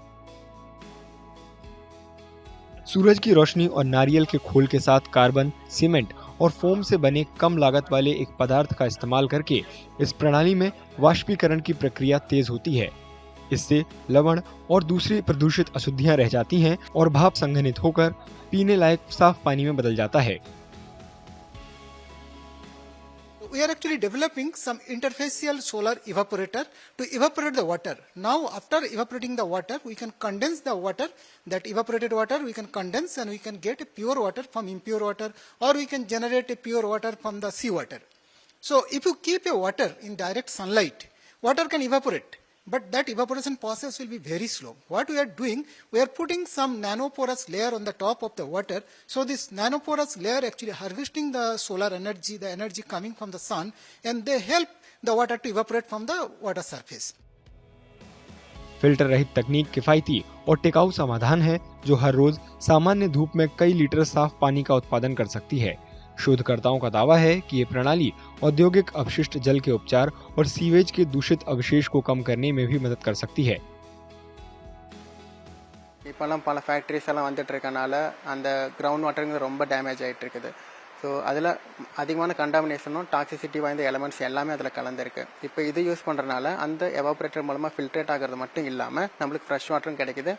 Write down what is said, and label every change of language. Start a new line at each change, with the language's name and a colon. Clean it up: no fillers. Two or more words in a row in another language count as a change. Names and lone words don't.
Hindi: सूरज की रोशनी और नारियल के खोल के साथ कार्बन, सीमेंट और फोम से बने कम लागत वाले एक पदार्थ का इस्तेमाल करके इस प्रणाली में वाष्पीकरण की प्रक्रिया तेज होती है। इससे लवण और दूसरी प्रदूषित अशुद्धियां रह जाती हैं और भाप संघनित होकर पीने लायक साफ पानी में बदल जाता है।
English: We are actually developing some interfacial solar evaporator to evaporate the water. Now, after evaporating the water, we can condense the water. That evaporated water we can condense and we can get pure water from impure water, or we can generate a pure water from the seawater. So, if you keep a water in direct sunlight, water can evaporate. But that evaporation process will be very slow. What we are doing, we are putting some nanoporous layer on the top of the water. So this nanoporous layer actually harvesting the solar energy, the energy coming from the sun, and they help the water to evaporate from the water surface.
Hindi: फिल्टर रहित तकनीक किफायती और टिकाऊ समाधान है जो हर रोज सामान्य धूप में कई लीटर साफ पानी का उत्पादन कर सकती है। शोधकर्ताओं का दावा है कि ये प्रणाली औद्योगिक अपशिष्ट जल के उपचार और सीवेज के दूषित अवशेष को कम करने में भी मदद कर सकती है।
Tamil: இப்போலாம் பல ஃபேக்டரிஸ் எல்லாம் வந்துட்டு இருக்கனால அந்த
English: ground waterங்கிறது
Tamil: ரொம்ப டேமேஜ் ஆகிட்டு இருக்குது. ஸோ அதில் அதிகமான கண்டாமினேஷனும் டாக்ஸிசிட்டி வாய்ந்த எலமெண்ட்ஸ் எல்லாமே அதில் கலந்துருக்கு. இப்போ இது யூஸ் பண்ணுறதுனால அந்த எவாபரேட்டர் மூலமாக ஃபில்ட்ரேட் ஆகிறது மட்டும் இல்லாமல் நம்மளுக்கு
English: fresh waterும்
Tamil: கிடைக்குது.